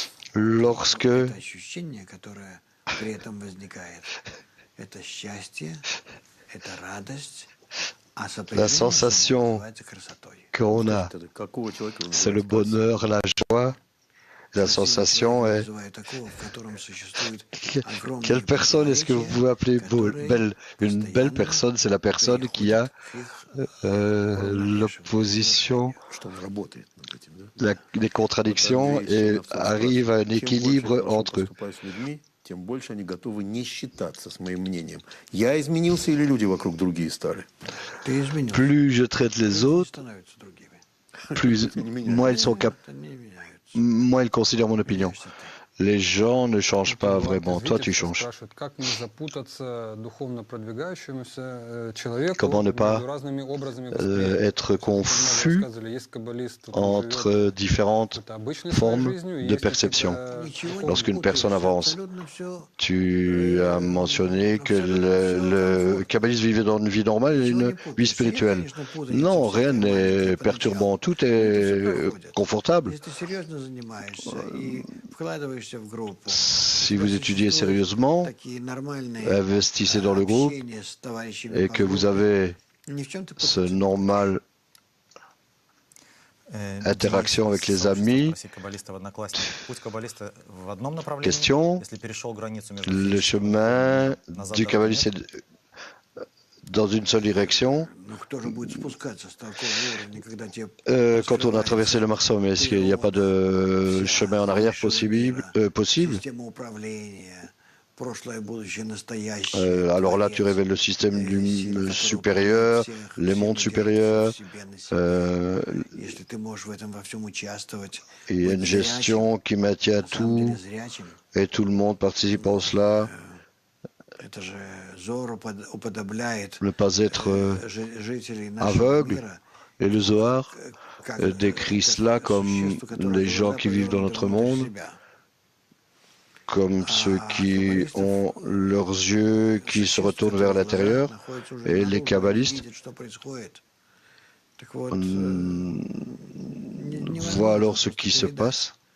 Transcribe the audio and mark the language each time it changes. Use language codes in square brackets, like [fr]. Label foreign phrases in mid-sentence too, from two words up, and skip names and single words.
[fr] lorsque [ru] Это ощущение, которое при этом возникает, это счастье, это радость, а [fr] la [ru] сопряжение с ним [fr] sensation [ru] называется красотой. [fr] qu'on a, [ru] Тогда какого человека вы [fr] c'est le [ru] называете красавцем? [fr] bonheur, la joie. La [ru] Красивого [fr] sensation [ru] человека [fr] est [ru] называют такого, в котором существует огромные [fr] quelle personne est-ce que vous pouvez appeler [ru] которые [fr] belle? Une belle [ru] постоянно [fr] personne, c'est la personne qui a [ru] приходят к их [fr] l'opposition, [ru] Что он работает над этим, да? [fr] les contradictions [ru] Вот также [fr] et [ru] есть у нас [fr] arrive à un [ru] Чем больше я [fr] équilibre [ru] хорошо [fr] entre eux. [ru] поступаю с людьми, тем больше они готовы не считаться с моим мнением. Я изменился или люди вокруг другие стали? Ты изменился. [fr] Plus je traite les [ru] Люди не [fr] autres, [ru] становятся другими. [fr] plus moins ils sont [ru] Это не меняются. [fr] moins ils considèrent mon opinion. [ru] Меняешься ты. [fr] Les gens ne changent pas [ru] Иван [fr] vraiment. [ru] из [fr] Toi, tu [ru] Витебска [fr] changes. [ru] спрашивает, как не запутаться духовно продвигающемуся человеку [fr] Comment ne pas [ru] между разными образами восприятия? [fr] être confus [ru] Рассказывали, есть каббалист, который [fr] entre [ru] живет [fr] différentes [ru] какой-то обычной своей [fr] formes [ru] жизнью, и [fr] de [ru] есть perception. какие-то Ничего не [fr] Lorsqu'une [ru] путаешь, [fr] personne avance, [ru] абсолютно всё, [fr] tu as mentionné que le kabbaliste vivait dans une vie normale et une vie spirituelle. Non, rien n'est perturbant, tout est confortable. [ru] Если ты серьезно занимаешься и вкладываешься в группу, [fr] Si vous étudiez sérieusement, [ru] такие нормальные [fr] investissez dans le groupe [ru] общения с товарищами [fr] et [ru] по [fr] que vous [ru] группе, [fr] avez [ru] ни в чем ты [fr] ce [ru] путаться. [en] normal interaction [fr] avec les amis. Question, le chemin du kabbaliste est dans une seule direction. [ru] Ну, кто же будет спускаться с такого уровня, когда тебе [fr] Quand on a traversé le Marsum, est-ce qu'il n'y a pas de chemin en arrière possible, [ru] система управления, прошлое, будущее, настоящее. [fr] Alors là, tu révèles le système du supérieur, les mondes supérieurs. [ru] Если ты можешь в этом во всем участвовать, [fr] Il y a une gestion qui maintient [ru] на самом деле [fr] tout [ru] зрячим, [fr] et tout le monde participe en cela. [ru] это же Зор уподобляет [fr] Ne pas être [ru] жителей нашего [fr] aveugle. [ru] мира, [fr] Et le Zohar [ru] как [fr] décrit cela comme [ru] существ, которые [fr] les gens qui vivent dans notre monde, comme ceux qui ont leurs yeux qui se retournent vers l'intérieur, et les kabbalistes voient alors ce qui se passe.